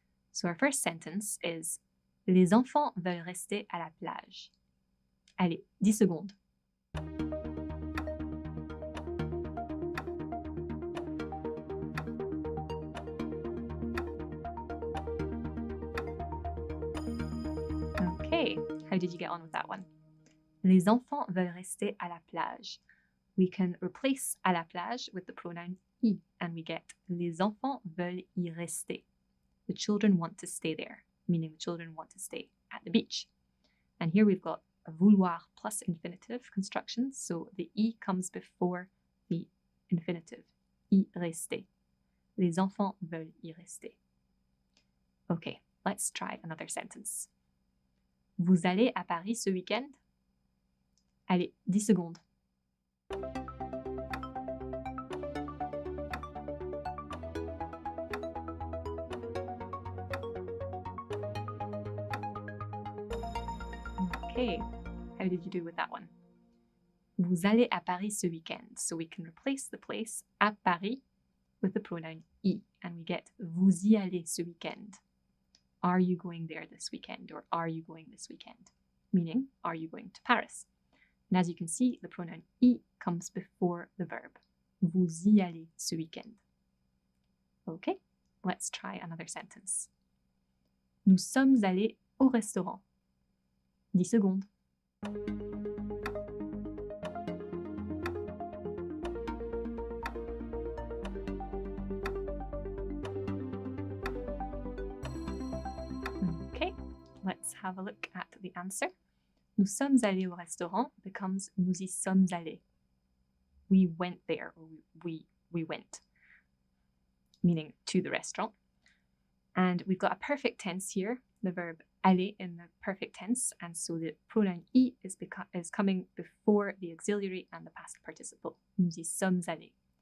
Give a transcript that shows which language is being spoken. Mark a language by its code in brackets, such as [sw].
[en] So our first sentence is [fr] Les enfants veulent rester à la plage. Allez, 10 secondes. [en] Okay, how did you get on with that one? [fr] Les enfants veulent rester à la plage. [en] We can replace à la plage with the pronoun y, and we get [fr] Les enfants veulent y rester. [en] The children want to stay there, meaning the children want to stay at the beach. And here we've got a vouloir plus infinitive construction, so the y comes before the infinitive, y rester. [fr] Les enfants veulent y rester. [en] Okay, let's try another sentence. [fr] Vous allez à Paris ce week-end? Allez, 10 secondes. [en] Okay, how did you do with that one? [fr] Vous allez à Paris ce week-end. [en] So we can replace the place à Paris with the pronoun y, and we get [fr] vous y allez ce week-end. [en] Are you going there this weekend, or are you going this weekend? Meaning, are you going to Paris? And as you can see, the pronoun y comes before the verb. [fr] Vous y allez ce week-end. [en] Okay, let's try another sentence. [fr] Nous sommes allés au restaurant. 10 secondes. [en] Okay, let's have a look at the answer. [fr] Nous sommes allés au restaurant [en] becomes [fr] nous y sommes allés. [en] We went there, or we went, meaning to the restaurant. And we've got a perfect tense here, the verb aller in the perfect tense, and so the pronoun y is coming before the auxiliary and the past participle. [fr] Nous y sommes allés.